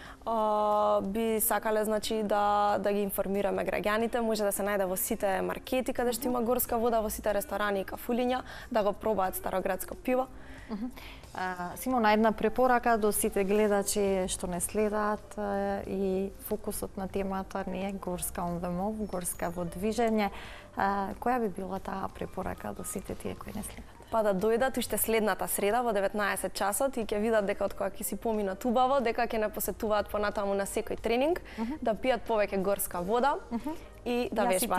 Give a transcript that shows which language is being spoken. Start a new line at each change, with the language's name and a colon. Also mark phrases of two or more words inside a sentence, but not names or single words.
Macedonian: Би сакале значи да ги информираме граѓаните, може да се најде во сите маркети каде што има горска вода, во сите ресторани и кафулиња, да го пробаат староградско пиво. Симона, една препорака до сите гледачи што не следат и фокусот на темата не е Горска on the Move, Горска во движење. Која би била таа препорака до сите тие кои не следат? Па да дојдат уште следната среда во 19 часот и ќе видат дека од кога ќе си поминат убаво, дека ќе не посетуваат понатаму на секој тренинг, да пијат повеќе горска вода и да вежбаат.